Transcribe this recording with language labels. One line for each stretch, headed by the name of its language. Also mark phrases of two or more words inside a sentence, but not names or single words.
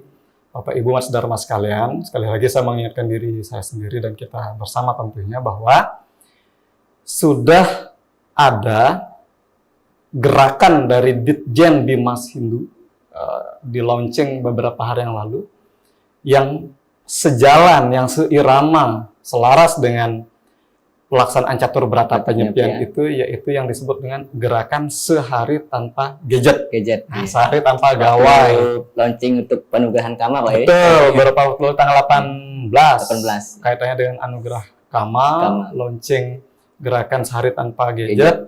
Indonesian: Bapak Ibu Mas Dharma sekalian, sekali lagi saya mengingatkan diri saya sendiri dan kita bersama tentunya bahwa sudah ada gerakan dari Ditjen Bimas Hindu di launching beberapa hari yang lalu yang sejalan, yang seirama, selaras dengan pelaksanaan catur berata penyepian itu, yaitu yang disebut dengan gerakan sehari tanpa gadget. Nah, sehari tanpa gawai. Launching untuk penugahan Kama, Pak. Betul, beberapa waktu tanggal 18. Kaitannya dengan anugerah Kama, launching gerakan sehari tanpa gadget.